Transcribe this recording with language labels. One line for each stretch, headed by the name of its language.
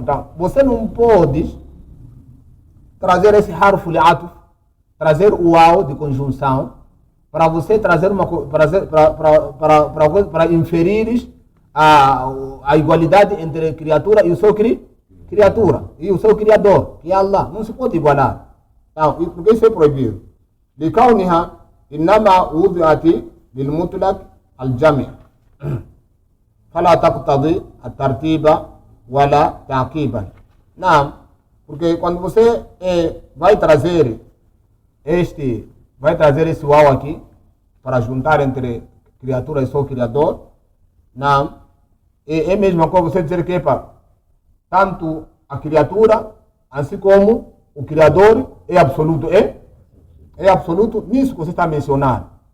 Portuguese: Então, você não pode trazer esse harfu li'atuf, trazer o au de conjunção, para você trazer para inferir a igualdade entre criatura e o seu criatura, e o seu criador, que é Allah. Não se pode igualar. Então, porque isso é proibido.
Arabic: لكونها إنما وضعت للمطلق الجمع فلا تقتضي الترتيب ولا تعقيبا.
Portuguese: Não, porque quando você vai trazer esse uau aqui para juntar entre criatura e seu criador, não, é mesmo como você dizer que tanto a criatura assim como o criador é absoluto, é absoluto nisso que você está mencionando.